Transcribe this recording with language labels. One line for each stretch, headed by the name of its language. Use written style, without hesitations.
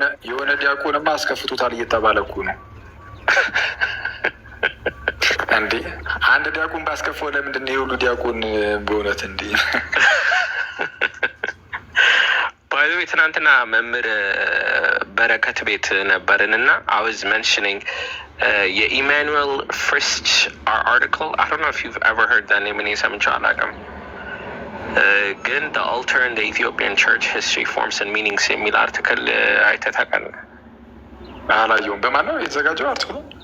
Amharic: የሆነ ዲያቆንማ አስከፍቶታል እየተባለ እኮ ነው እንዴ። አንድ ዲያቆን ባስከፈው ለምንድን ነው የሁሉ ዲያቆን በእውነት እንዴ?
English: By the way,
Amharic: ትናንትና መምህር በረከት ቤት ነበርን እና
English: I was mentioning
Amharic: የኢማኑኤል ፍሪስች article.
English: I don't know if you've ever heard that name.
Amharic: እኔ ሰምቼው አላውቅም። ግን
English: the altar in the Ethiopian church history forms and meanings
Amharic: የሚል አርቲክል አይተህ ታውቃለህ? አላየሁም። በማን ነው የተዘጋጀው አርቲክሉ?